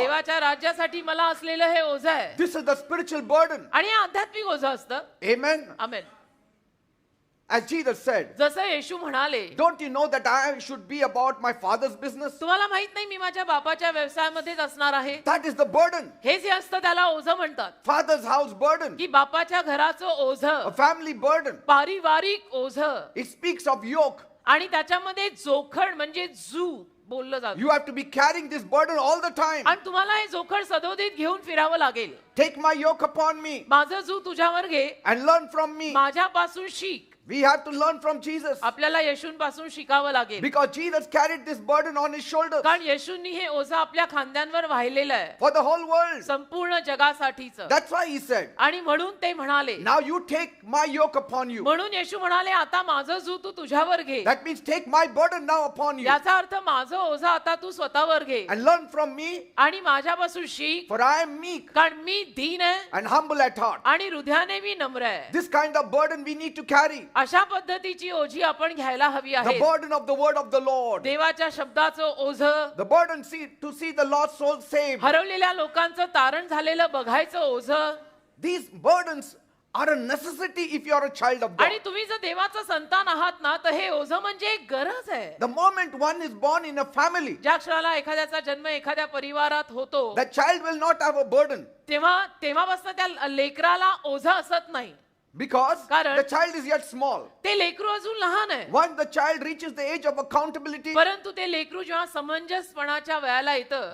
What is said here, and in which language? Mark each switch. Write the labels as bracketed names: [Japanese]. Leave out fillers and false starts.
[Marathi] देवाच्या राज्यासाठी मला असलेलं हे ओझं आहे. [English] This is the spiritual burden. [Marathi] आणि हे आध्यात्मिक ओझं असतं. [English] Amen. [Marathi] आमेन. [English] As Jesus said, [Marathi] जसं येशू म्हणाले, [English] don't you know that I should be about my Father's business? [Marathi] तुम्हाला माहित नाही मी माझ्या बापाच्या व्यवसायामध्येच असणार आहे. [English] That is the burden. [Marathi] हेच हे असतं, त्याला ओझं म्हणतात. [English] Father's house burden. [Marathi] की बापाच्या घराचं [English] A [Marathi] ओझं, [English] family burden. [Marathi] पारिवारिक ओझं. [English] It speaks of yoke. [Marathi] आणि त्याच्यामध्ये जोखड म्हणजे जू बोललं जातं. [English] You have to be carrying this burden all the time. [Marathi] आणि तुम्हाला हे जोखड सदोदित घेऊन फिरावं लागेल. [English] Take my yoke upon me [Marathi] माझं जू तुझ्यावर घे, [English] and learn from me. [Marathi] माझ्यापासून शिक. [English] We have to learn from Jesus. [Marathi] आपल्याला येशूंपासून शिकावं लागेल. [English] Because Jesus carried this burden on his shoulders [Marathi] कारण येशूंनी हे ओझं आपल्या खांद्यांवर वाहिलेलं आहे, [English] for the whole world. [Marathi] संपूर्ण जगासाठीचं. [English] That's why he said, [Marathi] आणि म्हणून ते म्हणाले, [English] now you take my yoke upon you. [Marathi] म्हणून येशू म्हणाले आता माझं जू तू तुझ्यावर घे. [English] That means take my burden now upon you [Marathi] याचा अर्थ माझं ओझं आता तू स्वतःवर घे [English] and learn from me, [Marathi] आणि माझ्यापासून शिक, [English] for I am meek [Marathi] कारण मी दीन आहे [English] and humble at heart. [Marathi] आणि हृदयाने मी नम्र आहे. [English] This kind of burden we need to carry. [Marathi] अशा पद्धतीची ओझी आपण घ्यायला हवी [English] The [Marathi] आहे. [English] burden of the word of the Lord. [Marathi] देवाच्या शब्दाचं ओझं, [English] The burden to see the lost soul saved. [Marathi] हरवलेल्या लोकांचं तारण झालेलं बघायचं ओझं. [English] These burdens are a necessity if you are a child of God. [Marathi] आणि तुम्ही जर देवाचं संतान आहात ना, तर हे ओझं म्हणजे एक गरज आहे. [English] The moment one is born in a family, [Marathi] ज्या क्षणाला एखाद्याचा जन्म एखाद्या परिवारात होतो, [English] that child will not have a burden [Marathi] तेव्हापासून त्या लेकराला ओझं असत नाही. [English] because [Marathi] कारण [English] the child is yet small. [Marathi] ते लेकरू अजून लहान आहे. [English] Once the child reaches the age of accountability, [Marathi] परंतु ते लेकरू जेव्हा समंजसपणाच्या वयाला येतं,